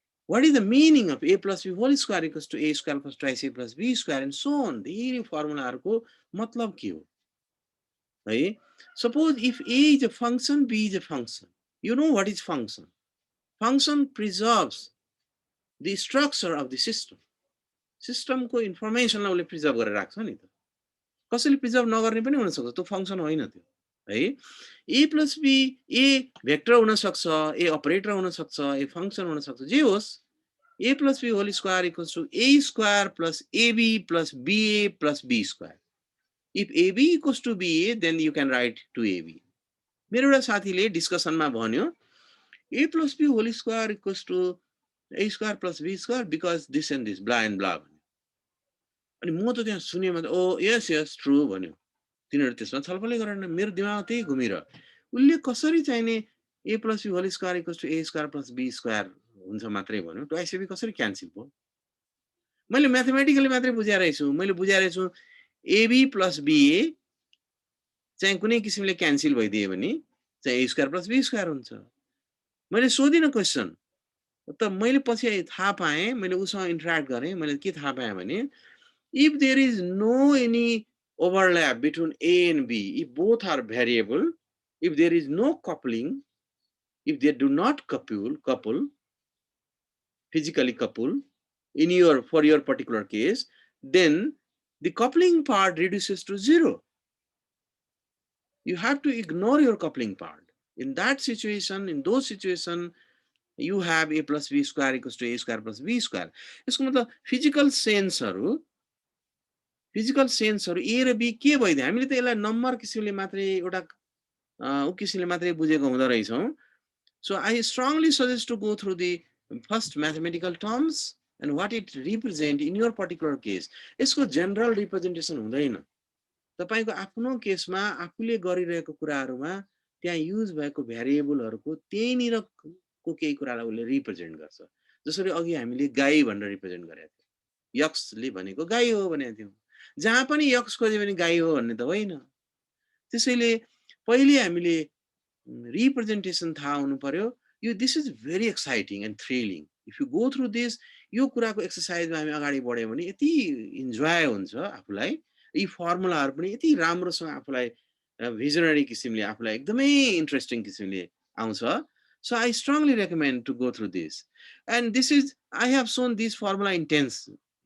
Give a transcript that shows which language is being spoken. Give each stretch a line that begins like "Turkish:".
English: What is the meaning of a plus b whole square equals to a square plus twice a plus b square and so on?
Nepali: धेरै फर्मुलाहरूको मतलब के हो है?
English: Suppose if a is a function, b is a function. You know what is function? Function preserves the structure of the system.
Nepali: सिस्टमको इन्फर्मेसनलाई उसले preserve गरेर राख्छ नि त। कसैले प्रिजर्भ नगर्ने पनि हुनसक्छ, त्यो फङ्सन होइन त्यो है। ए प्लस बी ए भेक्टर हुनसक्छ, ए अपरेटर हुनसक्छ, ए फङ्सन हुनसक्छ, जे होस्
English: a plus b whole square equals to a square plus ab plus ba plus b square. If ab equals to ba, then you can write 2ab.
Nepali: मेरो एउटा साथीले डिस्कसनमा भन्यो
English: a plus b whole square equals to a square plus b square because this and this blah and blah
Nepali: भन्यो। अनि म त त्यहाँ सुनेमा त
English: oh yes yes true
Nepali: भन्यो। तिनीहरू त्यसमा छलफलै गरेन, मेरो दिमागमा त्यही घुमिरह्यो। उसले कसरी चाहिने
English: a plus b whole square equals to a square plus b square
Nepali: हुन्छ मात्रै भन्यो, ट्वाइस ab कसरी क्यान्सल भयो? मैले म्याथमेटिकली मात्रै बुझाइरहेछु। मैले बुझाइरहेछु एबी प्लस बिए चाहिँ कुनै किसिमले क्यान्सल भइदियो भने चाहिँ ए स्क्वायर प्लस बी स्क्वायर हुन्छ। मैले सोधिनँ क्वेसन, त मैले पछि थाहा पाएँ, मैले उसँग इन्टरेक्ट गरेँ, मैले के थाहा पाएँ भने
English: If there is no any overlap between A and B, if both are variable, if there is no coupling, if they do not couple physically couple in your for your particular case, then the coupling part reduces to 0. You have to ignore your coupling part. In that situation, in those situations, you have a plus b square equals to a square plus b square.
Nepali: यसको मतलब physical सेन्सहरू ए र be के भइदियो? हामीले त यसलाई number किसिमले मात्रै एउटा उ किसिमले मात्रै बुझेको हुँदो रहेछौँ।
English: So I strongly suggest to go through the first mathematical terms and what it represent in your particular case.
Nepali: यसको जनरल रिप्रेजेन्टेसन हुँदैन। तपाईको आफ्नो केसमा आफूले गरिरहेको कुराहरुमा त्यहाँ युज भएको भ्यारिएबलहरुको त्यहीनिरको केही कुरालाई उसले रिप्रेजेन्ट गर्छ। जसरी अघि हामीले गाई भनेर रिप्रेजेन्ट गरेका थियौं। यक्सले भनेको गाई हो भनेका थियौं। जहाँ पनि यक्स खोज्यो भने गाई हो भन्ने त होइन। त्यसैले पहिले हामीले रिप्रेजेन्टेसन थाहा हुनु पर्यो। यो
English: This is very exciting and thrilling. If you go through this,
Nepali: यो कुराको एक्सरसाइजमा हामी अगाडि बढ्यौं भने यति इन्जोय हुन्छ आफूलाई। यी फर्मुलाहरु पनि यति राम्रोसँग आफूलाई भिजनरी किसिमले आफूलाई एकदमै इन्ट्रेस्टिङ किसिमले आउँछ।
English: So I strongly recommend to go through this. And this is, I have shown this formula intentionally.